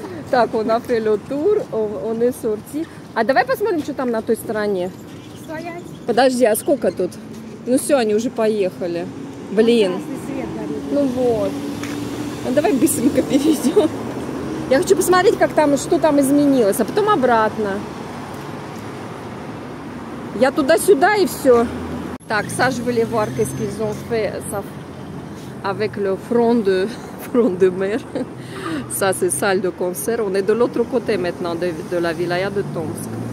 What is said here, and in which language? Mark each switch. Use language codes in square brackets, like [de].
[fr] Так, on a fait le tour, on est sorti. [ru] А давай посмотрим, что там на той стороне. Стоять. Подожди, а сколько тут? Ну все, они уже поехали. Блин. Ну вот. Ну давай быстренько перейдем. Я хочу посмотреть, как там, что там изменилось, а потом обратно. Я туда-сюда и все. [fr] Так, ça je voulais voir qu'est-ce qu'ils ont fait ça, avec le front de mer. Ça c'est salle de concert. On est de l'autre côté maintenant de la wilaya de Tomsk.